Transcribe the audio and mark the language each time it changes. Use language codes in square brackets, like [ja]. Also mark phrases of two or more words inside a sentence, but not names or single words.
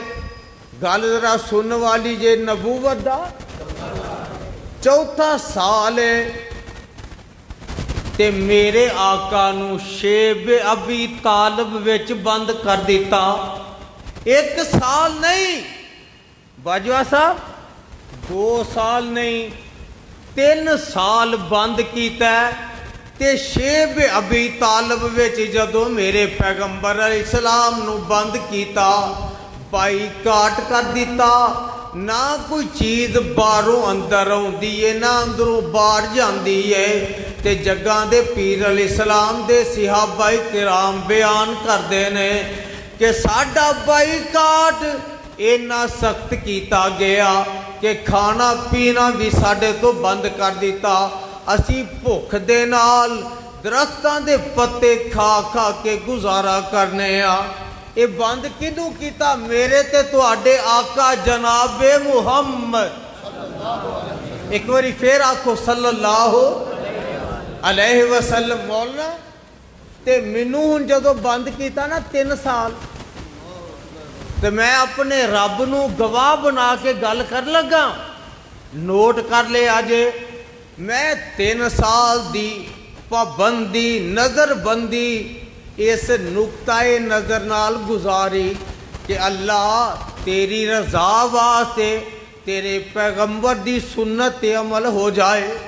[pa] گل ذرا سن والی جے، نبوت دا چوتھا سال ہے تے میرے آقا نو شیب ابی طالب وچ بند کر دیتا۔ 1 سال نہیں باجوہ صاحب، 2 سال نہیں، 3 سال بند کیتا ہے۔ تے شیب ابی طالب وچ جدو میرے پیغمبر [ar] علیہ السلام [pa] نو بند کیتا، بائی کاٹ کر دیتا، نہ کوئی چیز باہروں اندر آندی ہے نہ اندروں باہر جاندی ہے۔ تے جگاں دے پیر [ar] علیہ السلام [pa] دے صحابہ کرام بیان کردے نے کہ ساڈا بائی کاٹ اینا سخت کیتا گیا کہ کھانا پینا بھی ساڈے تو بند کر دیتا، اسی بھوک دے نال درختاں دے پتے کھا کھا کے گزارا کرنے آ۔ اے بند کدوں کیتا؟ میرے تے تواڈے آقا جناب محمد، ایک باری پھر آکھو [ar] صلی اللہ علیہ وسلم۔ [pa] مولانا تے مینوں ہن جدوں بند کیتا نا 3 سال، تے میں اپنے رب نو گواہ بنا کے گل کر لگا، نوٹ کر لے آجے، میں 3 سال دی پابندی نظر بندی اس نقطہ نظر نال گزاری کہ اللہ تیری رضا واسطے تیرے پیغمبر دی سنت تے عمل ہو جائے۔